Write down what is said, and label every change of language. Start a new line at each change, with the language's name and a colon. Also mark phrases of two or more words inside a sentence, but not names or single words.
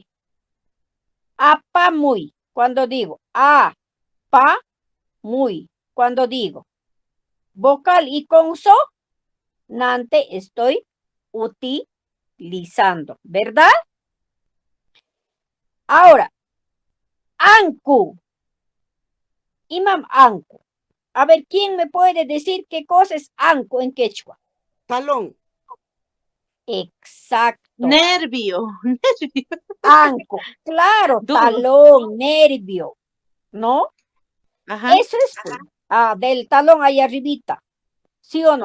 Spanish: Apamuy, cuando digo muy, cuando digo vocal y consonante estoy utilizando, ¿verdad? Ahora,
Quechua: anku, imam anku.
Spanish: A ver, ¿quién me puede decir qué cosa es anku en quechua? Talón. Exacto. Nervio. Anco, claro, Duro. talón, nervio, ¿no? Ajá. Eso es del talón ahí arribita, ¿sí o no?